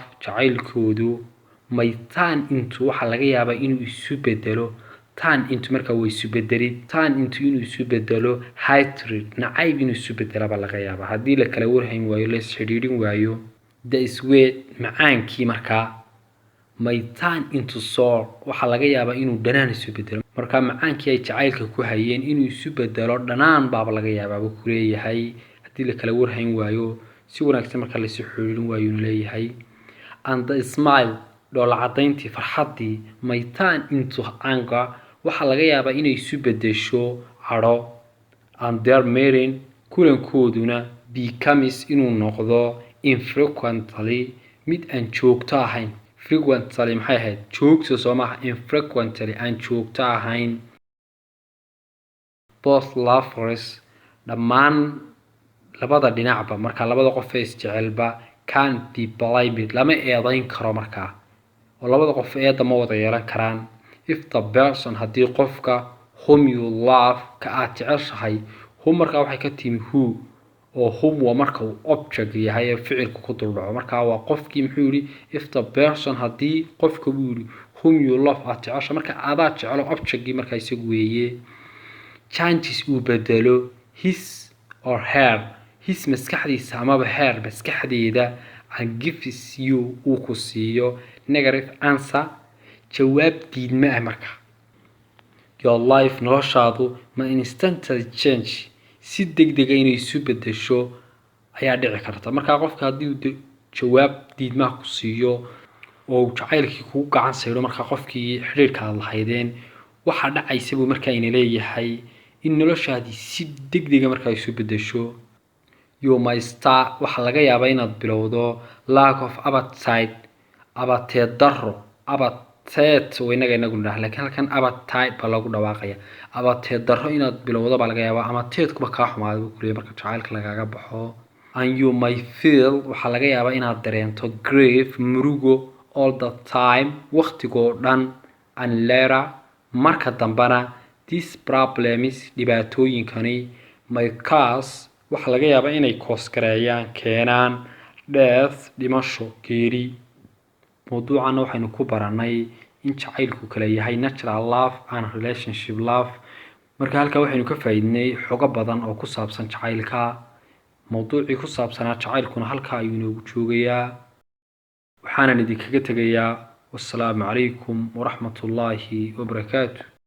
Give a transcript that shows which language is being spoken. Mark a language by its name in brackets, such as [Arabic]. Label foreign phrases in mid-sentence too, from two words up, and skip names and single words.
[Somali] jacaylkoodu [English] may turn into [Somali] waxa laga yaabaa inuu isu bedelo [English] turn into [Somali] marka way isu bedeli [English] turn into [Somali] inuu isu bedelo hatred nacayb inuu isu bedelo baa laga yaabaa haddii la kala war hayn waayo la isxidhiidhin waayo [English] the sweet [Somali] macaankii markaa [English] may turn into sour [Somali] waxa laga yaabaa inuu dhanaan isu bedelo marka macaankii ay jacaylka ku hayeen inuu isu bedelo dhanaan baaba laga yaabaa buu ku leeyahay haddii la kala war hayn waayo si wanaagsan marka la isu xidhiidhin waayo inuu leeyahay [English] and the smile [Somali] dhoola cadayntii farxaddii [English] may turn into anger [Somali] waxa laga yaabaa inay isu bedesho cadho [English] and their meeting [Somali] kulankooduna becomes inuu noqdo infrequently mid aan joogto ahayn frequently maxay ahayd joogto soo maaha infrequently aan joogto ahayn [English] both lovers [Somali] dhammaan labada dhinacba marka labada qof ee isjecelba [English] can be blamed [Somali] lama eedayn karo markaa oo labada qof eeda ma wada yeelan karaan [English] if the person [Somali] haddii qofka [English] whom you love [Somali] ka aad jeceshahay whom markaa waxay ka timi who oo whom waa marka uu object yahay ee ficilku ku dul dhaco markaa waa qofkii muxuu yidhi [English] if the person [Somali] haddii qofka buu yidhi [English] whom you love [Somali] aad jecesha marka adaa jecelo objectgii markaa isagu weeye changes uu bedelo [English] his or her his [Somali] maskaxdiisa amaba her maskaxdeeda [English] and gives you [Somali] uu ku siiyo [English] negative answer [Somali] jawaab diidma ah marka [English] your life [Somali] noloshaadu ma [English] instantly change [Somali] si degdeg ah inay isu bedesho ayaa dhici karta marka qofka haddii uu jawaab diidma ku siiyo oo jacaylkii kugu gacan sayro marka qofkii xiriirka aad lahaydeen waxa dhacaysa buu markaa ina leeyahay in noloshaadii si degdeg ah markaa isu bedesho [English] you may [Somali] start waxa laga yaabaa inaad bilowdo [English] lack of appetite [Somali] abateed daro abateed waynaga inagu dhahay laakiin halkan appetite baa lagu dhawaaqaya abateed daro inaad bilowdo baa laga yaabaa ama teedkuba kaa xumaado buu kuleeyahay marka jacaylka lagaaga baxo [English] and you may feel [Somali] waxa laga yaabaa inaad dareento grief [English] murugo all the time [Somali] waqtigoo dhan [English] and later [Somali] marka dambana [English] these problems dhibaatooyinkani may cause [Somali] waxa laga yaabaa inay koos-gareeyaan keenaan death dhimasho geeri mawduucana waxaynu ku baranay in jacaylku kala yahay [English] natural love and relationship love [Somali] marka halkaa waxaynu ka faa'iidnay xogo badan oo ku saabsan jacaylka mawduucii ku saabsanaa jacaylkuna halkaa ayuu inoogu joogayaa waxaanan idinkaga tegayaa wassalaamu calaykum waraxmatullaahi wabarakaatu